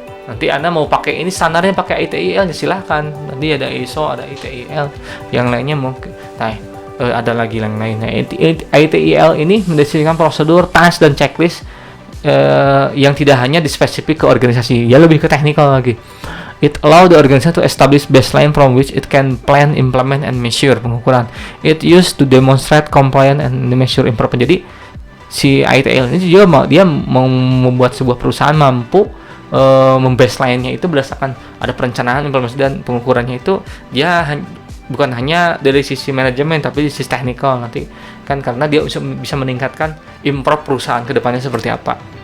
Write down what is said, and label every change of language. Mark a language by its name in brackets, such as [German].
[Indonesian] Nanti Anda mau pakai ini standarnya pakai ITIL ya silahkan. Nanti ada ISO, ada ITIL, yang lainnya mungkin. Nah, ada lagi yang lainnya. ITIL ini mendeskripsikan prosedur, task dan checklist yang tidak hanya dispesifik ke organisasi, ya lebih ke teknikal lagi. [English] It allow the organization to establish baseline from which it can plan, implement, and measure pengukuran. It used to demonstrate compliance and measure improvement. [Indonesian] Jadi si ITIL ini juga dia mau membuat sebuah perusahaan mampu membaseline-nya itu berdasarkan ada perencanaan, implementasi dan pengukurannya itu dia bukan hanya dari sisi manajemen tapi di sisi teknikal nanti kan, karena dia bisa meningkatkan improve perusahaan ke depannya seperti apa.